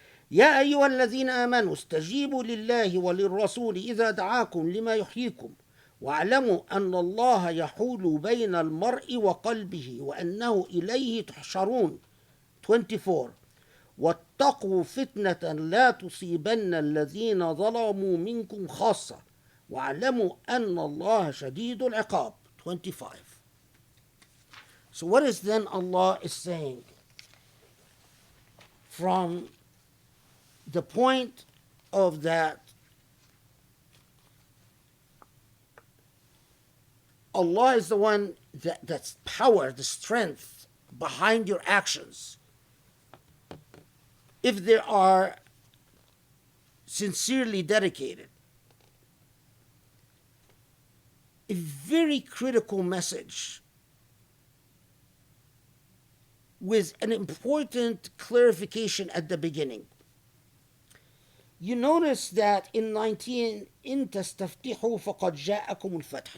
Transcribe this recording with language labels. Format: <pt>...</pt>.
<ar>يا أيها الذين آمنوا استجيبوا لله وللرسول إذا دعاكم لما يحييكم واعلموا أن الله يحول بين المرء وقلبه وأنه إليه تحشرون.</ar> <en>24.</en> <ar>واتقوا فتنة لا تصيبن الذين ظلموا منكم خاصة واعلموا أن الله شديد العقاب.</ar> <en>25. So what is then Allah is saying? From the point of that Allah is the one that's power, the strength behind your actions. If they are sincerely dedicated, a very critical message with an important clarification at the beginning. You notice that in 19,</en> <ar>إن تستفتحوا فقد جاءكم الفتح.</ar>